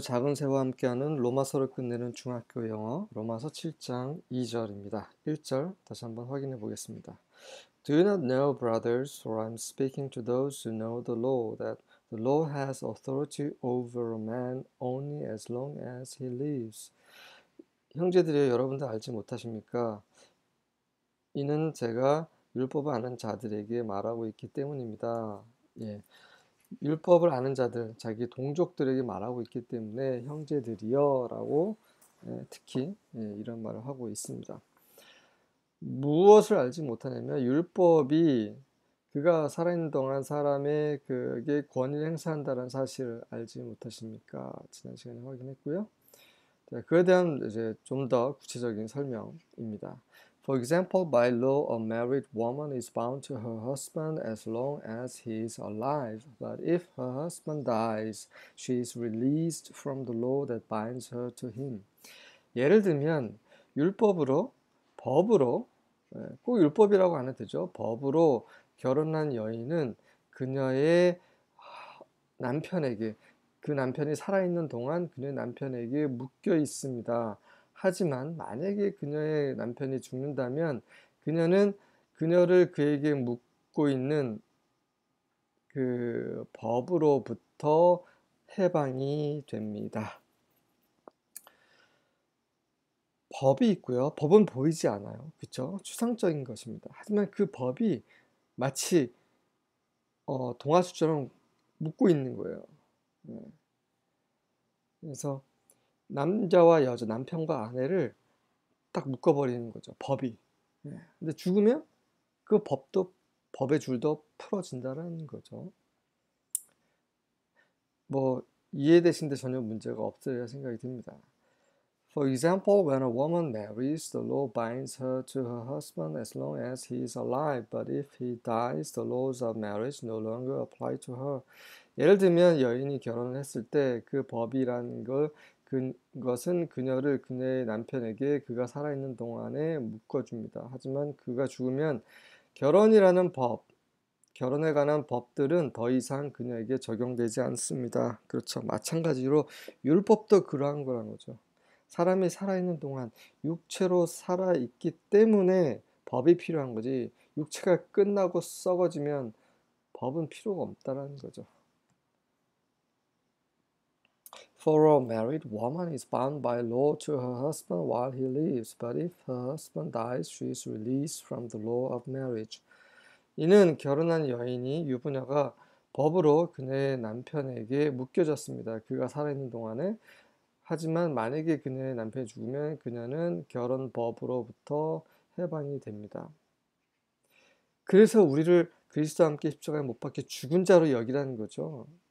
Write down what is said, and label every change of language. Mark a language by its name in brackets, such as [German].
[Korean] 작은 새와 함께하는 로마서를 끝내는 중학교 영어 로마서 7장 2절입니다. 1절 다시 한번 확인해 보겠습니다. [English] Do you not know, brothers, for I am speaking to those who know the law, that the law has authority over a man only as long as he lives? [Korean] 형제들이여, 여러분들 알지 못하십니까? 이는 제가 율법을 아는 자들에게 말하고 있기 때문입니다. 예. 율법을 아는 자들, 자기 동족들에게 말하고 있기 때문에 형제들이여 라고 특히 이런 말을 하고 있습니다. 무엇을 알지 못하냐면 율법이 그가 살아있는 동안 사람의 그게 권위를 행사한다는 사실을 알지 못하십니까? 지난 시간에 확인했고요. 자, 그에 대한 이제 좀 더 구체적인 설명입니다. [English] For example, by law, a married woman is bound to her husband as long as he is alive. But if her husband dies, she is released from the law that binds her to him. [Korean] 예를 들면 율법으로, 법으로, 꼭 율법이라고 안 해도 되죠. 법으로 결혼한 여인은 그녀의 남편에게, 그 남편이 살아있는 동안 그녀의 남편에게 묶여 있습니다. 하지만 만약에 그녀의 남편이 죽는다면 그녀는 그녀를 그에게 묶고 있는 그 법으로부터 해방이 됩니다. 법이 있고요. 법은 보이지 않아요. 그렇죠? 추상적인 것입니다. 하지만 그 법이 마치 동아줄처럼 묶고 있는 거예요. 네. 그래서 남자와 여자, 남편과 아내를 딱 묶어버리는 거죠. 법이. 근데 죽으면 그 법의 줄도 풀어진다는 거죠. 뭐, 이해되시는데 전혀 문제가 없으리라 생각이 듭니다. [English] For example, when a woman marries, the law binds her to her husband as long as he is alive. But if he dies, the laws of marriage no longer apply to her. [Korean] 예를 들면 여인이 결혼을 했을 때 그 법이라는 그것은 그녀를 그녀의 남편에게 그가 살아있는 동안에 묶어줍니다. 하지만 그가 죽으면 결혼이라는 법, 결혼에 관한 법들은 더 이상 그녀에게 적용되지 않습니다. 그렇죠. 마찬가지로 율법도 그러한 거란 거죠. 사람이 살아있는 동안 육체로 살아있기 때문에 법이 필요한 거지, 육체가 끝나고 썩어지면 법은 필요가 없다는 거죠. [English] For a married woman is bound by law to her husband while he lives, but if her husband dies, she is released from the law of marriage. [Korean] 이는 결혼한 여인이 유부녀가 법으로 그녀의 남편에게 묶여졌습니다. 그가 살아있는 동안에. 하지만 만약에 그녀의 남편이 죽으면 그녀는 결혼법으로부터 해방이 됩니다. 그래서 우리를 그리스도와 함께 십자가에 못 박혀 죽은 자로 여기라는 거죠.